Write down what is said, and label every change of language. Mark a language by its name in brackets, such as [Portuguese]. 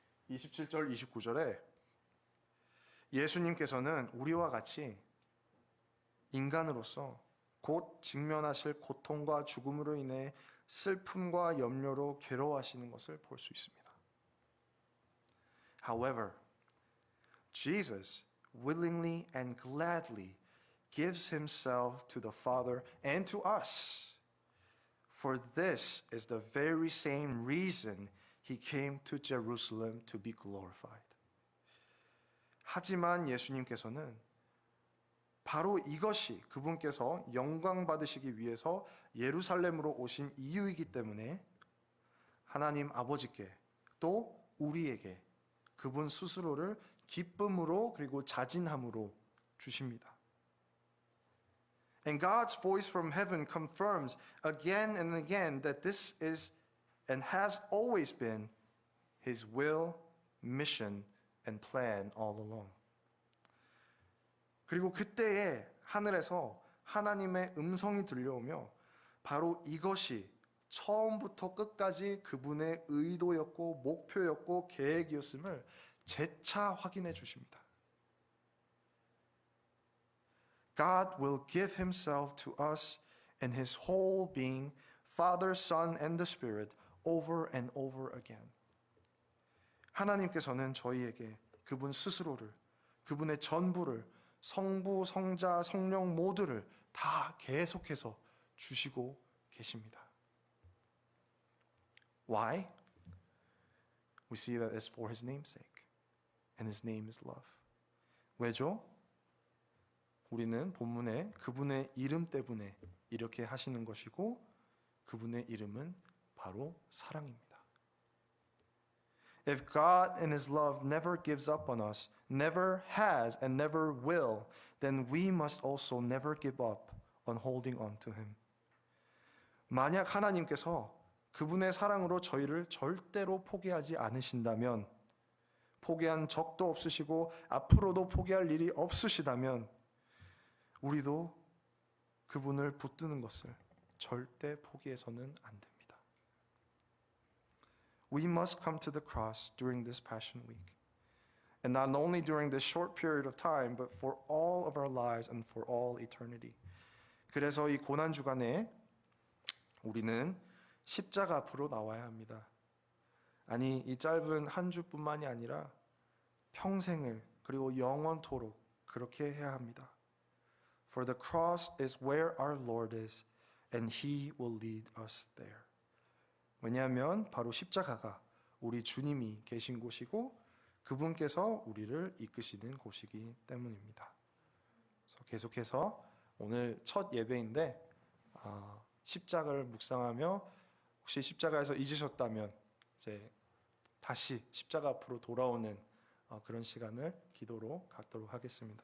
[Korean] 27절, 29절에 예수님께서는 우리와 같이 인간으로서 곧 직면하실 고통과 죽음으로 인해 슬픔과 염려로 괴로워하시는 것을 볼 수 있습니다. [English] However, Jesus willingly and gladly gives himself to the Father and to us. For this is the very same reason he came to Jerusalem to be glorified. [Korean] 하지만 예수님께서는 바로 이것이 그분께서 영광 받으시기 위해서 예루살렘으로 오신 이유이기 때문에 하나님 아버지께 또 우리에게 그분 스스로를 기쁨으로 그리고 자진함으로 주십니다. [English] And God's voice from heaven confirms again and again that this is and has always been his will, mission, and plan all along. [Korean] 그리고 그때에 하늘에서 하나님의 음성이 들려오며 바로 이것이 처음부터 끝까지 그분의 의도였고 목표였고 계획이었음을 재차 확인해 주십니다. [English] God will give himself to us and his whole being, Father, Son, and the Spirit over and over again. [Korean] 하나님께서는 저희에게 그분 스스로를, 그분의 전부를, 성부, 성자, 성령 모두를 다 계속해서 주시고 계십니다. [English] Why? We see that it's for his namesake, and his name is love. [Korean] 왜죠? 우리는 본문에 그분의 이름 때문에 이렇게 하시는 것이고 그분의 이름은 바로 사랑입니다. [English] If God in his love never gives up on us, never has and never will, then we must also never give up on holding on to him. [Korean] 만약 하나님께서 그분의 사랑으로 저희를 절대로 포기하지 않으신다면, 포기한 적도 없으시고 앞으로도 포기할 일이 없으시다면 우리도 그분을 붙드는 것을 절대 포기해서는 안 됩니다. [English] We must come to the cross during this Passion Week. And not only during this short period of time, but for all of our lives and for all eternity. [Korean] 그래서 이 고난 주간에 우리는 십자가 앞으로 나와야 합니다. 아니, 이 짧은 한 주뿐만이 아니라 평생을 그리고 영원토록 그렇게 해야 합니다. [English] For the cross is where our Lord is, and He will lead us there. [Korean] 왜냐하면 바로 십자가가 우리 주님이 계신 곳이고 그분께서 우리를 이끄시는 곳이기 때문입니다. 그래서 계속해서 오늘 첫 예배인데 십자가를 묵상하며 혹시 십자가에서 잊으셨다면 이제 다시 십자가 앞으로 돌아오는 그런 시간을 기도로 갖도록 하겠습니다.